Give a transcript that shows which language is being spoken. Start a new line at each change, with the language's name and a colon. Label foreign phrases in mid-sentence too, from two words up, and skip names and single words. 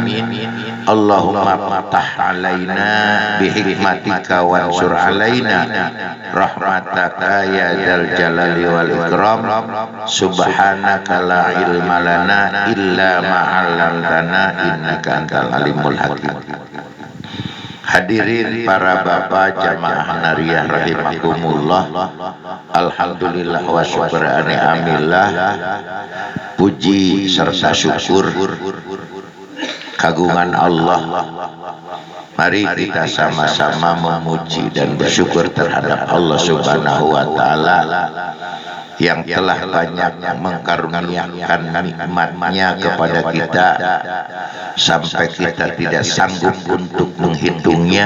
Arabic: اللهم افتح علينا بحكمتك وانشر علينا رحمتك يا ذا الجلال والإكرام. سبحانك لا علم لنا إلا ما علمتنا إنك أنت العليم الحكيم.
Indonesian: Hadirin para bapak jamaah nariyah rahimakumullah.
Arabic: الحمد لله والشكر لنعم الله.
Indonesian: Puji serta syukur kagungan Allah. Mari kita sama-sama memuji dan bersyukur terhadap
Arabic: الله سبحانه وتعالى
Indonesian: yang telah banyak mengkaruniakan nikmat-Nya kepada kita sampai kita tidak sanggup untuk menghitungnya.